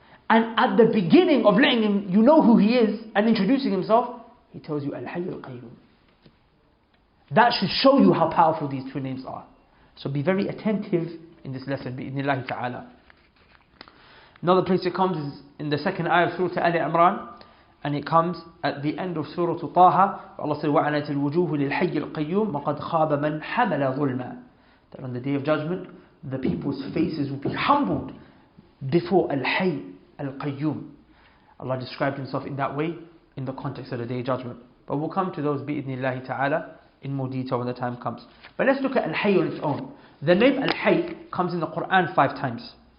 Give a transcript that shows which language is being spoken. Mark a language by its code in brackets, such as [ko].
[en] And at the beginning of letting you know who He is and introducing Himself, He tells you Al-Hayy al-Qayyum. That should show you how powerful these 2 names are. So be very attentive in this lesson, [ar] bi'idhnillahi ta'ala. [en] Another place it comes is in the 2nd ayah of Surah Al-Imran, and it comes at the end of Surah Taha. Allah says, [ar] وَعَنَتِ الْوُجُوهُ لِلْحَيِّ الْقَيُّومِ وَقَدْ خَابَ مَنْ حَمَلَ ظُلْمًا. [en] That on the day of judgment, the people's faces will be humbled before Al-Hayy al-Qayyum. Allah described Himself in that way in the context of the day of judgment. But we'll come to those [ar] bi'idhnillahi ta'ala [en] in more detail when the time comes. But let's look at Al-Hayy on its own. The name Al-Hayy comes in the Quran 5 times.